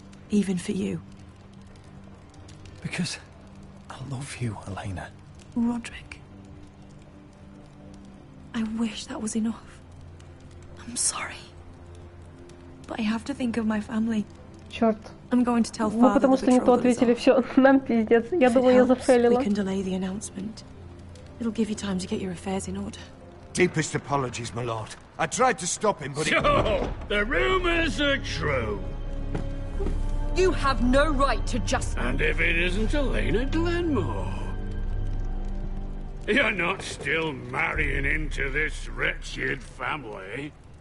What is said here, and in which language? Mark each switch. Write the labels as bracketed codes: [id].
[en] Even for you. Because I love you, Elena. Roderick. I wish that was enough. I'm sorry. But I have to think of my family. [ru] Черт. [en] I'm going to tell [ru] Ну, [en] father [ru] потому что не то ответили, все, нам пиздец. Я думаю, я зафейлила. [en] We can delay the announcement. It'll give you time to get your affairs in order. Deepest apologies, my lord. I tried to stop him, but So, the rumors are true. You have no right to just... And if it isn't Elena Glenmore? You're not still marrying into this wretched family?